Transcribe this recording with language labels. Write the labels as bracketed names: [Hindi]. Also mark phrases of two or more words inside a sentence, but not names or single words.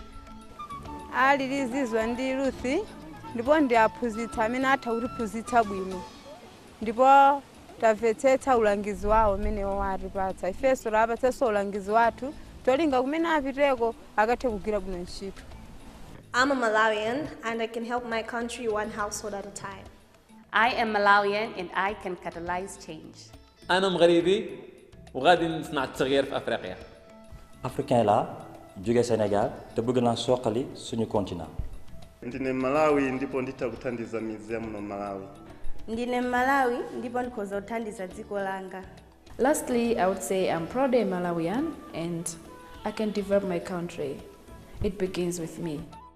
[Nyanja] Alilizizwa ndi Ruthi ndipo ndiaphunzitsa amene atha kutiphunzitsa bwino. Ndipo tamvetsetsa ulangizi wawo umene watipatsa. Ifenso tapatsanso ulangizi wathu tolinga kumene apiteko akathe kugwira bwino ntchito. [English] I'm a Malawian and I can help my country one household at a time. I am Malawian and I can catalyze change. [Arabic] أنا مغربي وغادي نصنع التغيير في أفريقيا. [Wolof] Africain la jóge Sénégal te bëgg naa soqali suñu continent. [Nyanja] Ndine Malawi ndipo nditakuthandiza midzi ya muno Malawi. Ndine Malawi ndipo ndikhoza kuthandiza dziko langa. [English] Lastly, I would say I'm proud a Malawian and I can develop my country. It begins with me.